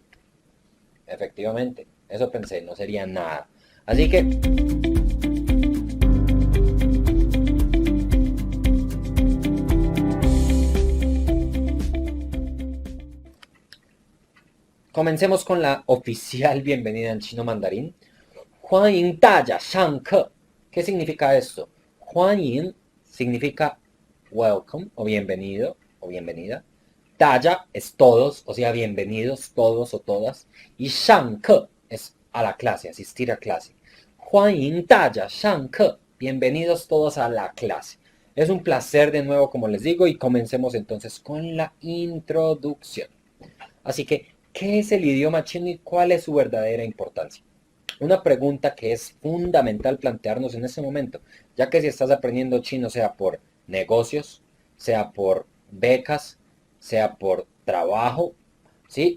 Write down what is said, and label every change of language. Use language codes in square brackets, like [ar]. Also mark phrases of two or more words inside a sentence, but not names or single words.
[es] Efectivamente, eso pensé, no sería nada. Así que comencemos con la oficial bienvenida en chino mandarín. [zh] 欢迎大家上课. [es] ¿Qué significa esto? 欢迎 significa welcome o bienvenido o bienvenida. 大家 es todos, o sea, bienvenidos todos o todas. Y 上课 es a la clase, asistir a clase. [zh] 欢迎大家上课. [es] Bienvenidos todos a la clase. Es un placer de nuevo, como les digo, y comencemos entonces con la introducción. Así que, ¿qué es el idioma chino y cuál es su verdadera importancia? Una pregunta que es fundamental plantearnos en este momento, ya que si estás aprendiendo chino, sea por negocios, sea por becas, sea por trabajo, ¿sí?